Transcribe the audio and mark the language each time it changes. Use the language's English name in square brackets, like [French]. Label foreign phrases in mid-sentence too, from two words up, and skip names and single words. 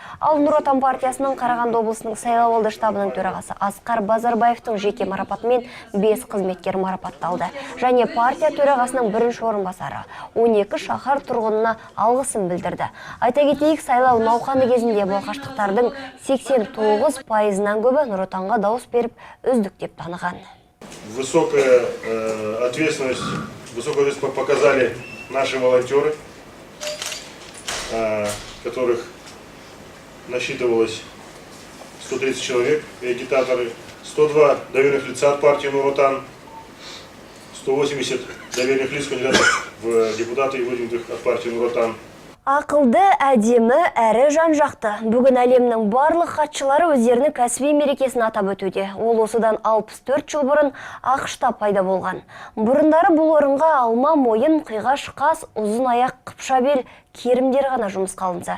[Kazakh] Ал Нұр Отан партиясының Қарағанды облысының сайлауалды штабының төрағасы Асқар Базарбаевтың жеке марапатымен 5 қызметкер марапатталды. Және партия төрағасының бірінші орынбасары 12 шаһар тұрғынына алғысын білдірді. Айта кетейік, сайлау науқаны кезінде балқаштықтардың 89%-нан көбі Нұр Отанға дауыс беріп үздік деп таныған. [Russian] Высокую ответственность показали наши волонтеры, которых насчитывалось 130 человек, и агитаторы, 102 доверенных лица от партии Нур Отан, 180 доверенных лиц кандидатов в депутаты, выдвинутых от партии Нур Отан. [Kazakh] Ақылды, әдемі, әрі жан-жақты. Бүгін әлемнің барлық хатшылары өздерінің кәсіби мерекесін атап өтуде. Ол осыдан 64 жыл бұрын ақшта пайда болған. Бұрындары бұл орынға алма, мойын, қиғаш, қас, ұзын аяқ, қыпша бел, керімдер ғана жұмысқа алынса.